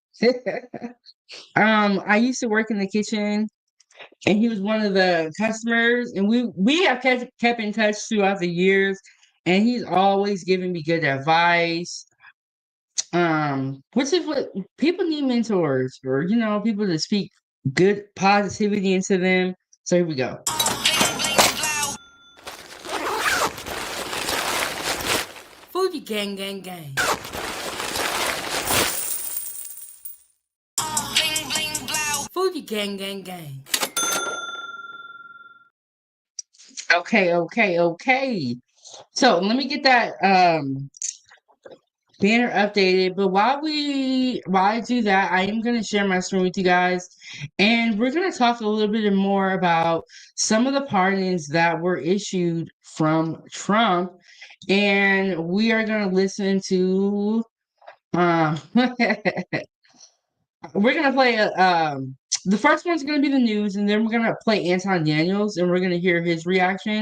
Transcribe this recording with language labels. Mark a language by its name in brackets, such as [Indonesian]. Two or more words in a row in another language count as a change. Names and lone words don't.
[English] I used to work in the kitchen and he was one of the customers, and we have kept in touch throughout the years, and he's always giving me good advice. Which is what people need, mentors, or people to speak good positivity into them. So here we go. Foodiegang, gang, gang. Foodiegang, gang, gang. Okay. So let me get that banner updated. But while I do that, I am gonna share my screen with you guys, and we're gonna talk a little bit more about some of the pardons that were issued from Trump, and we are gonna listen to we're gonna play the first one's gonna be the news, and then we're gonna play Anton Daniels, and we're gonna hear his reaction.